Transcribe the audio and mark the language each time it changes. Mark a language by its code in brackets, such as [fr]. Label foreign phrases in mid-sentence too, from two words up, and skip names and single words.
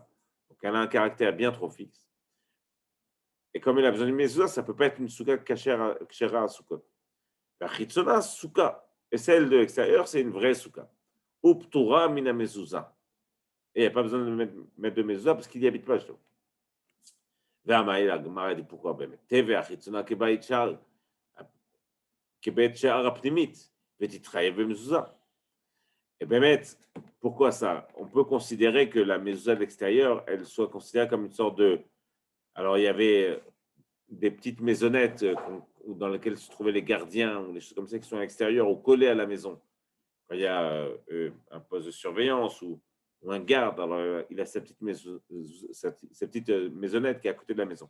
[fr] Donc, elle a un caractère bien trop fixe. Et comme elle a besoin d'une mezouza, ça ne peut pas être une [he] סוכה כשרה [fr] à soukot. [he] החיצונה, סוכה. [fr] Et celle de l'extérieur, c'est une vraie souka. [he] ופטורה מן המזוזה. [fr] Et il n'y a pas besoin de mettre de mezouza parce qu'il n'y habite pas, justement. [he] והמאי הגמרא [fr] dit pourquoi [he] באמת? תבע החיצונה כבית שער הפנימית ותתחייב במזוזה. [fr] Et באמת, pourquoi ça? On peut considérer que la mezouza de l'extérieur, elle soit considérée comme une sorte de... Alors, il y avait des petites maisonnettes dans lesquelles se trouvaient les gardiens ou des choses comme ça qui sont à l'extérieur ou collées à la maison. Quand il y a un poste de surveillance ou un garde, alors il a sa petite maisonnette qui est à côté de la maison.